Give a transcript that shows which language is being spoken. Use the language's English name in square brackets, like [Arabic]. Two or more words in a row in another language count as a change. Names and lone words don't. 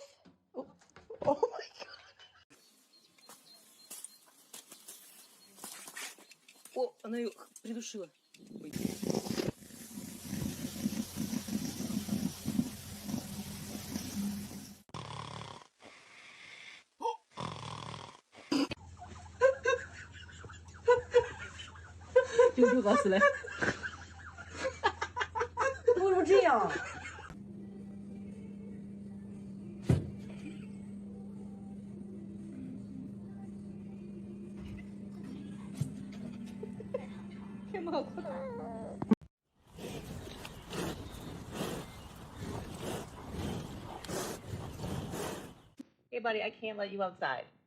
[English] Oh my god. [Russian] О, она ее придушила. Ой. [Chinese] 丢死了！为什么这样？天哪，快点！ [English] Hey, buddy, I can't let you outside.